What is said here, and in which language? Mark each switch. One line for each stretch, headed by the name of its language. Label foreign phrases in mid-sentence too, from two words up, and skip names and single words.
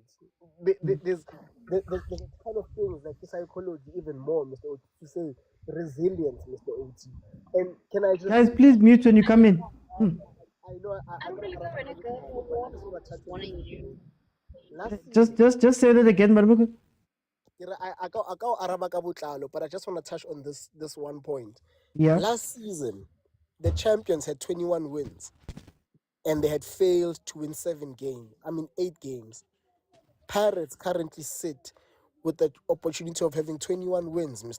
English: There's a ton of things like psychology, even more, Mr. Oti, to say resilience, Mr. Oti. And can I just Guys, please mute when you come in. I know I'm really trying to go, but I just want to touch on this. Just say that again, Marmuku. I can't
Tswana: araba ka botlalo,
English: but I just want to touch on this one point. Yeah. Last season, the champions had 21 wins, and they had failed to win 8 games. Pirates currently sit with the opportunity of having 21 wins, Mr.